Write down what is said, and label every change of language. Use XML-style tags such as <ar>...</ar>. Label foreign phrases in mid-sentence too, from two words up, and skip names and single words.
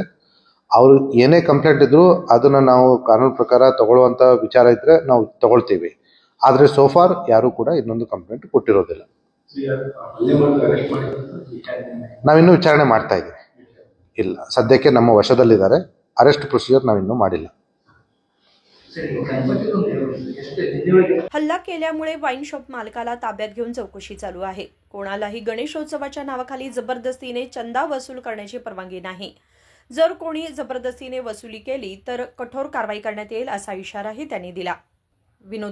<kn>ಅವರು ಏನೇ ಕಂಪ್ಲೇಂಟ್ ಇದ್ರು ಅದನ್ನ ನಾವು ಕಾನೂನು ಪ್ರಕಾರ ತಗೊಳ್ಳುವಂತ ವಿಚಾರ ಇದ್ರೆ ನಾವು ತಗೊಳ್ತೀವಿ. ಆದ್ರೆ ಸೋಫಾರ್ ಯಾರು ಕೂಡ ಇನ್ನೊಂದು ಕಂಪ್ಲೇಂಟ್ ಕೊಟ್ಟಿರೋದಿಲ್ಲ. ನಾವಿನ್ನೂ ವಿಚಾರಣೆ ಮಾಡ್ತಾ ಇದ್ದೀವಿ. ಇಲ್ಲ, ಸದ್ಯಕ್ಕೆ ನಮ್ಮ ವಶದಲ್ಲಿದ್ದಾರೆ.</kn> <en>arrest procedure</en> <kn>नाविन्नू ಮಾಡಿಲ್ಲ.</kn> <mr>हल्ला केल्यामुळे वाईन शॉप मालकाला ताब्यात घेऊन चौकशी चालू आहे. कोणालाही गणेशोत्सवाच्या नावाखाली जबरदस्तीने चंदा वसूल करण्याची परवानगी नाही. जर कोणी जबरदस्तीने वसुली केली तर कठोर कारवाई करण्यात येईल असा इशाराही त्यांनी दिला.</mr>